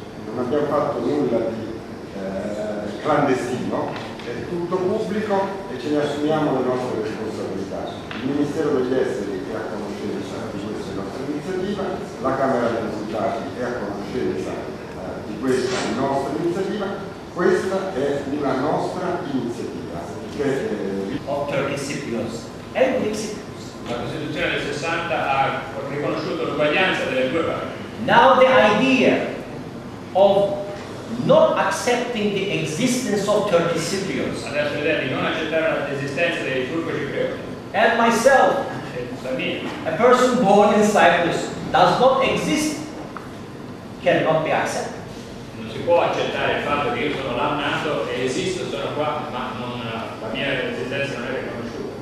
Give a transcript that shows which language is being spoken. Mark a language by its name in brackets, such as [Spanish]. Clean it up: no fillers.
[Italian] Non abbiamo fatto nulla di clandestino, è tutto pubblico e ce ne assumiamo le nostre responsabilità. Il Ministero degli Esteri è a conoscenza di questa nostra iniziativa, la Camera dei Deputati è a conoscenza di questa nostra iniziativa, questa è una nostra iniziativa che [English] Of Turkish Cypriots and Greek Cypriots. [Italian] La Costituzione del 60 ha riconosciuto l'uguaglianza delle 2 parti. [English] Now the idea of not accepting the existence of Turkish Cypriots. [Italian] Adesso l'idea di non accettare l'esistenza dei turco-ciprioti. [English] And myself, a person born in Cyprus, does not exist, cannot be accepted. [Italian] Non si può accettare il fatto che io sono là nato e esisto, sono qua, ma la mia esistenza non è riconosciuta.